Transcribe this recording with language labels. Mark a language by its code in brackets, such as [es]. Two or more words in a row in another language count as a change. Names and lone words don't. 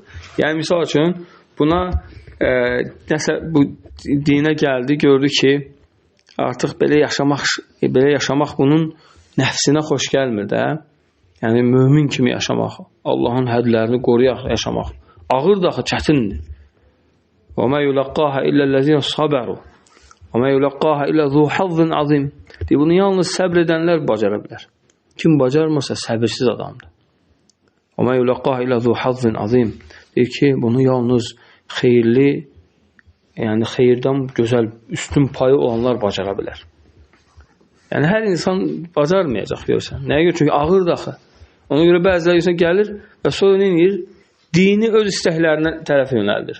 [az] Yəni, misal üçün, buna nəsə bu dinə gəldi, gördü ki, artıq belə yaşamaq bunun nəfsinə xoş gəlmir də. Yəni, mömin kimi yaşamaq, Allahın hədlərini qoruyaq yaşamaq. Ağır daxı, çətindir. [ar] وَمَا يُلَقَّاهَ إِلَّا الَّذِينَ صَبَرُوا وَمَا يُلَقَّاهَ إِلَّا ذُو حَظٍّ عَظِيمٍ. [az] Deyir, bunu yalnız səbr edənlər bacara bilər. Kim bacarmasa səbirsiz adamdır. [ar] وَمَا يُلَقَّاهَ إِلَّا ذُو حَظٍّ عَظِيمٍ. [az] Deyir ki, bunu yalnız xeyirli, yəni xeyirdən gözəl, üstün payı olanlar bacara bilər. Yəni, hər insan bacarmayacaq, görürsən. Nəyə görə? Çünki ağır daxı. Ona görə bəziləri insan gəlir və sonra nə edir? Dini öz istəklərinə tərəf yönəldir.